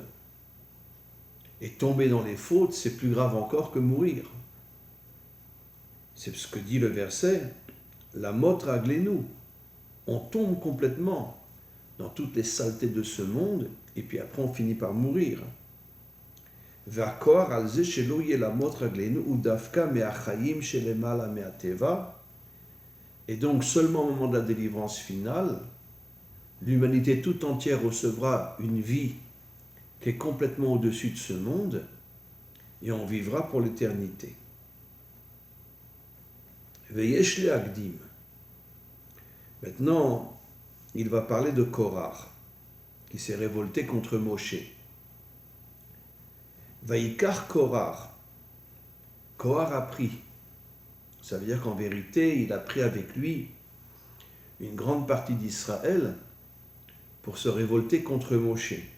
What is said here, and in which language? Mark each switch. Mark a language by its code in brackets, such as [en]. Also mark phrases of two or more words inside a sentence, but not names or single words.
[fr] Et tomber dans les fautes, c'est plus grave encore que mourir. C'est ce que dit le verset, [he] למוט רגלנו. [fr] On tombe complètement dans toutes les saletés de ce monde, et puis après on finit par mourir. [he] והכוח על זה שלא יהיה למות רגלינו הוא דווקא מהחיים שלמעלה מהטבע. [fr] Et donc seulement au moment de la délivrance finale, l'humanité tout entière recevra une vie qui est complètement au-dessus de ce monde et on vivra pour l'éternité. [he] ויש להקדים. [fr] Maintenant, il va parler de Korach, qui s'est révolté contre Moshe. [he] ויקח קרח. [fr] Korach a pris. Ça veut dire qu'en vérité, il a pris avec lui une grande partie d'Israël pour se révolter contre Moshe.